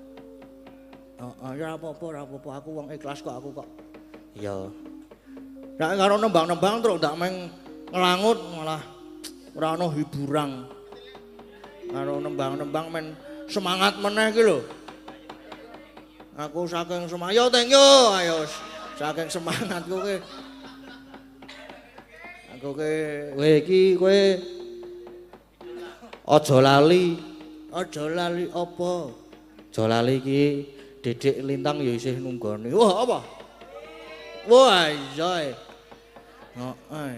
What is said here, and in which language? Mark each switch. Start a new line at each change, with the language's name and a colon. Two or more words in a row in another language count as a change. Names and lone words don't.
Javanese: Ya apa-apa aku wong ikhlas kok aku kok. Ya. Nek karo nembang-nembang terus ndak meng ngelangut malah ora ana hiburan. Karo nembang-nembang men semangat meneh iki lho. Aku saking semangat,
English: yo thank you,
Javanese: ayo saking semangatku ki. Aku ki, kowe iki kowe aja lali apa? Aja lali iki Dedek Lintang ya isih nunggoni. Wah apa? Wah iya. Heeh.